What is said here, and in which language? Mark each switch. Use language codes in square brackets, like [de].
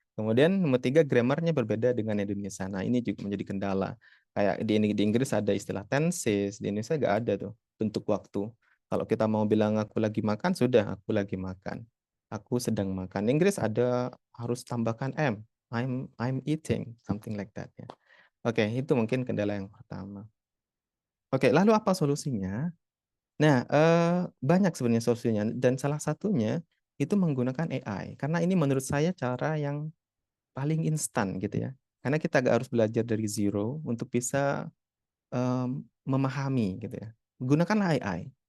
[id] Kemudian nomor 3, grammarnya berbeda dengan Indonesia. Nah, ini juga menjadi kendala. Kayak di Inggris ada istilah tenses, di Indonesia nggak ada tuh bentuk waktu. Kalau kita mau bilang aku lagi makan, sudah aku lagi makan. Aku sedang makan. Inggris ada harus tambahkan am. [en] I'm eating, something like that ya. [id] Oke, itu mungkin kendala yang pertama. Oke, lalu apa solusinya? Nah, banyak sebenarnya solusinya dan salah satunya itu menggunakan AI. Karena ini menurut saya cara yang paling instan gitu ya. Karena kita nggak harus belajar dari zero untuk bisa memahami gitu ya. Gunakanlah AI.